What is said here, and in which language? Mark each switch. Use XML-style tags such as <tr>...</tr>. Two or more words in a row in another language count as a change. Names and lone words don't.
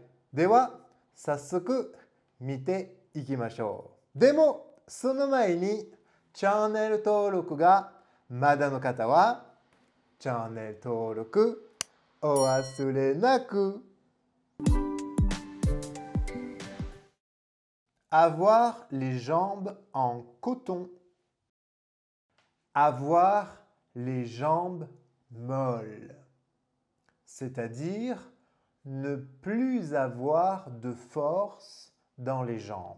<ja>では、早速見ていきましょう。でも、その前にチャンネル登録がまだの方は、チャンネル登録お忘れなく。</ja> <fr>Avoir les jambes en coton. Avoir les jambes molles. C'est-à-dire ne plus avoir de force dans les jambes.</fr>